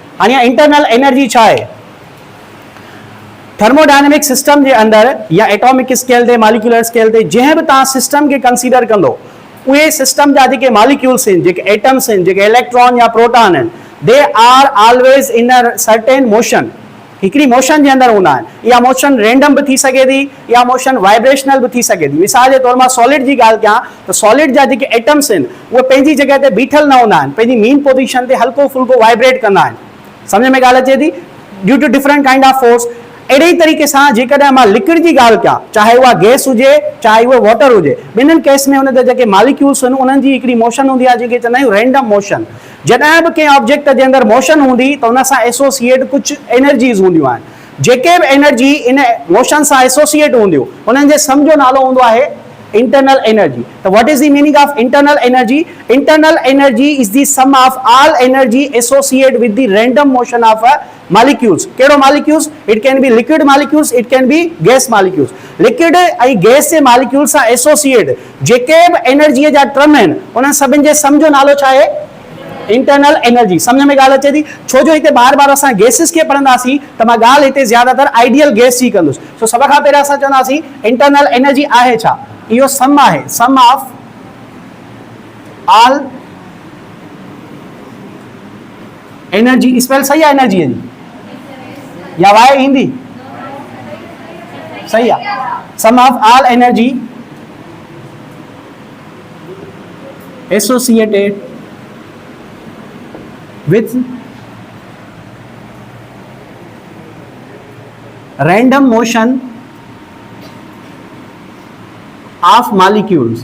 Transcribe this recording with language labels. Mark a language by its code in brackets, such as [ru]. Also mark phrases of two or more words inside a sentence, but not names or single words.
[sd] हाणे [en] internal energy [sd] छा आहे? [en] thermodynamic system [sd] के अंदर या [en] atomic scale [sd] ते [en] molecular scale [sd] ते जंहिं बि तव्हां सिस्टम के कंसीडर कंदो, उहे सिस्टम जा जेके मॉलिक्यूल्स आहिनि, जेके एटम्स आहिनि, जेके इलेक्ट्रॉन या प्रोटॉन आहिनि, [en] They are always in a certain motion. [sd] हिकिड़ी मोशन जे अंदर हूंदा आहिनि। इहा मोशन रैंडम भी थी सके थी, या [en] motion vibrational [sd] भी थी सके थी। मिसाल के तौर मां सॉलिड जी ॻाल्हि कयां त सॉलिड जा जेके एटम्स आहिनि उहे पंहिंजी जॻह ते बीठल न हूंदा आहिनि, पंहिंजी [en] main position [sd] ते हल्को फुल्को वाइब्रेट कंदा आहिनि। सम्झ में ॻाल्हि अचे थी? [en] Due to different kind of force. [sd] अहिड़े ई तरीक़े सां जेकॾहिं मां लिक्विड जी ॻाल्हि कयां, चाहे उहा गैस हुजे चाहे उहा वाटर हुजे, ॿिन्हिनि केस में हुन जा जेके मॉलिक्यूल्स आहिनि उन्हनि जी हिकिड़ी मोशन हूंदी आहे जेके चवंदा आहियूं [en] random motion. [sd] जॾहिं बि कंहिं ऑब्जेक्ट जे अंदर मोशन हूंदी त हुन सां एसोसिएट कुझु एनर्जीज़ हूंदियूं आहिनि। जेके बि एनर्जी इन मोशन सां एसोसिएट हूंदियूं उन्हनि जे सम जो नालो हूंदो आहे [en] internal energy. So what is the meaning of internal energy? internal energy is the sum of all energy associate with the random motion of molecules। केड़ो molecules? It can be liquid molecules, it can be gas molecules। [sd] liquid ऐं गैस जे molecules सां एसोसिएट जेके बि एनर्जी जा टर्म आहिनि उन्हनि सभिनि जे सम जो नालो छा आहे? [en] internal energy. [sd] समझ में ॻाल्हि अचे थी? छो जो हिते बार बार असां गैसिस खे पढ़ंदासीं त मां ॻाल्हि हिते ज्यादातर [en] ideal gas [sd] जी कंदुसि। सो सभ खां पहिरियों असां चवंदासीं [en] internal energy [sd] आहे छा? इहो सम आहे, [en] sum of all energy. [sd] स्पेल सही आहे एनर्जी जी या वाई ईंदी? सही आहे। [en] sum of all energy associated with random motion of molecules.